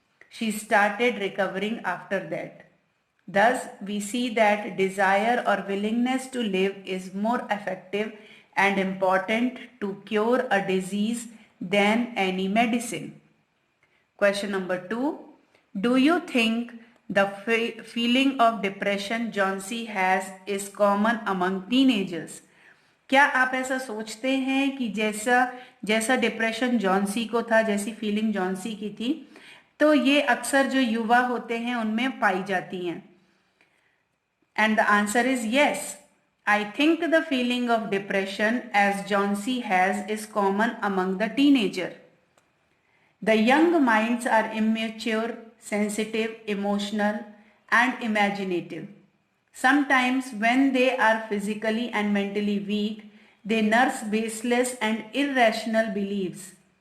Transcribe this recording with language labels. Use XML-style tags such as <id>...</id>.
<en>She started recovering after that. Thus, we see that desire or willingness to live is more effective and important to cure a disease than any medicine. Question number 2. Do you think the feeling of depression Johnsy has is common among teenagers?</en> <hi>क्या आप ऐसा सोचते हैं कि जैसा depression Johnsy को था, जैसी फीलिंग जॉन्सी की थी, तो ये अक्सर जो युवा होते हैं उनमें पाई जाती हैं?</hi> <en>And the answer is yes. I think the feeling of depression as Johnsy has is common among the teenager. The young minds are immature, sensitive, emotional, and imaginative. Sometimes when they are physically and mentally weak, they nurse baseless and irrational beliefs.</en>